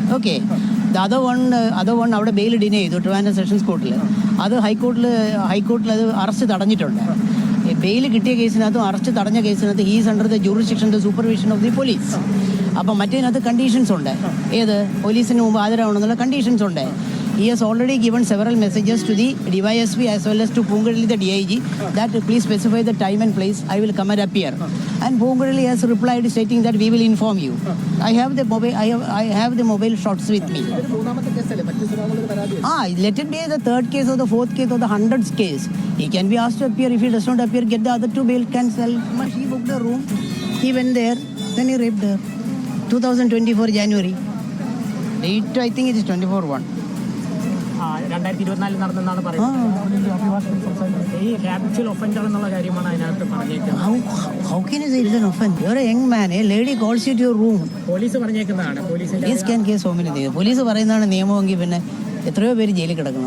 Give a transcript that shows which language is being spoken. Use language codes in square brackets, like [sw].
[ml] Okay, other one അവിടെ bail ഡിനേ ചെയ്തു Trivandrum sessions കോർട്ടിൽ. അത് ഹൈക്കോർട്ടിൽ അത് അറസ്റ്റ് തടഞ്ഞിട്ടുണ്ട്. ബെയിൽ കിട്ടിയ കേസിനകത്തും അറസ്റ്റ് തടഞ്ഞ കേസിനകത്ത് [en] He's under the jurisdiction the supervision of the police. [ml] അപ്പം മറ്റേതിനകത്ത് കണ്ടീഷൻസ് ഉണ്ട്. ഏത് പോലീസിന് മുമ്പ് ഹാജരാവണമെന്നുള്ള കണ്ടീഷൻസ് ഉണ്ട്. [en] He has already given several messages to the DYSP as well as to Poongadilli, the DIG, that please specify the time and place. I will come and appear. And Poongadilli has replied stating that we will inform you. I have the mobile shots with me. Let it be the 3rd case or the 4th case or the 100th case. He can be asked to appear. If he does not appear, get the other 2 bail cancel. He booked a room. He went there. Then he raped her. 2024 January. Date I think it is 24/1. [ml] 2024 നടന്നെന്നാണ് പറയുന്നത്. ഈ habitual offender എന്നുള്ള കാര്യമാണ് അതിനകത്ത് പറഞ്ഞേക്കുന്നത്. [en] How can you say it is an offense? You are a young man. A lady calls you to your room. [ml] Police പറഞ്ഞേക്കുന്നതാണ്. [en] Police can case so many things. [ml] Police പറയുന്നതാണ് നിയമമെങ്കിൽ പിന്നെ എത്രയോ പേര് ജയിലിൽ കിടക്കണം.